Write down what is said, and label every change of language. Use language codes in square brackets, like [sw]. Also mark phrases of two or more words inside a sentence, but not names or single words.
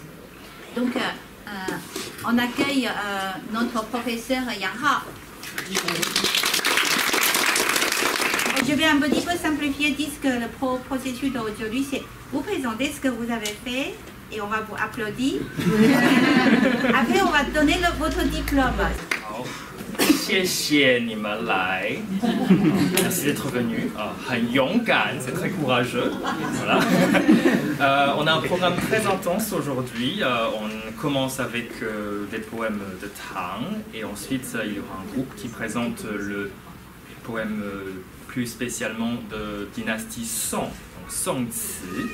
[fr] Donc on accueille notre professeur Yang Hao. Je vais un petit peu simplifier, dire que le processus d'aujourd'hui, c'est vous présenter ce que vous avez fait et on va vous applaudir. Après, on va donner votre diplôme. [zh] 谢谢你们来 [fr] merci d'être venu. [zh] 很勇敢 [fr] c'est très courageux. Voilà. On a un programme très intense aujourd'hui. On commence avec des poèmes de Tang et ensuite il y aura un groupe qui présente le poème plus spécialement de dynastie Song, donc Songzi.